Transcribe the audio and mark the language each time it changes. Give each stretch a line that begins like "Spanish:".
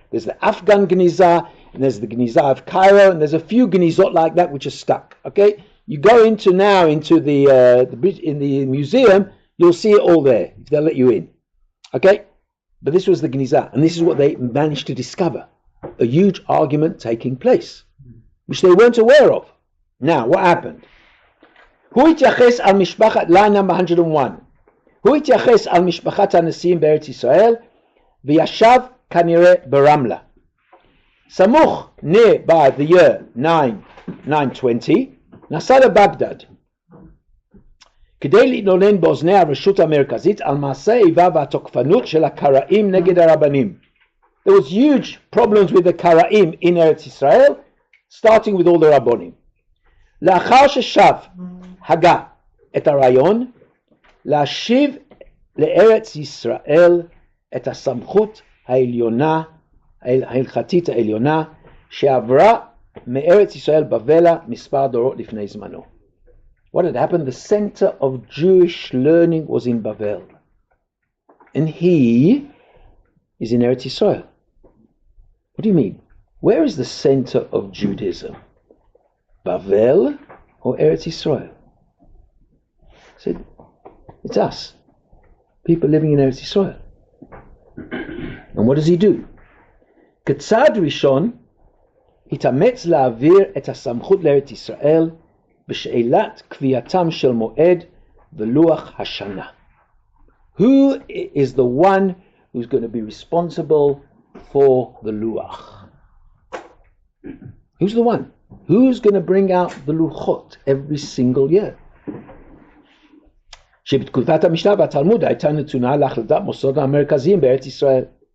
English: There's the Afghan Geniza, and there's the Geniza of Cairo, and there's a few Genizot like that which are stuck. Okay? You go into the museum, you'll see it all there, if they'll let you in. Okay? But this was the Geniza, and this is what they managed to discover. A huge argument taking place, which they weren't aware of. Now, what happened?
Hebrew: הוא התייחס על משפחת,
English: line number 101,
Hebrew: הוא התייחס על משפחת הנשיאים בארץ ישראל וישב כנראה ברמלה. סמוך
English: by the year 920
Hebrew: נסע לבגדד כדי להתלונן באוזני הרשות המרכזית על מעשה האיבה והתוקפנות של הקראים נגד הרבנים.
English: There was huge problems with the Karaim in Eretz Israel, starting with all the Rabbonim.
Hebrew: לאחר ששב הגה את הרעיון להשיב לארץ ישראל את הסמכות העליונה, ההלכתית העליונה, שעברה מארץ ישראל בבלה מספר דורות לפני זמנו.
English: What had happened? The center of Jewish learning was in Bavel. And he is in Eretz Yisrael. What do you mean? Where is the center of Judaism? Bavel or Eretz Yisrael? I said, it's us. People living in Eretz Yisrael. And what does he do?
Hebrew: כצעד ראשון, התאמץ להעביר את הסמכות לארץ ישראל בשאלת קביעתם של מועד ולוח השנה.
English: Who is the one who's going to be responsible for the luach? Who's the one? Who's going to bring out the luchot every single year?
Hebrew: שבתקופת המשנה והתלמוד הייתה נתונה להחלטת מוסדות המרכזיים בארץ ישראל.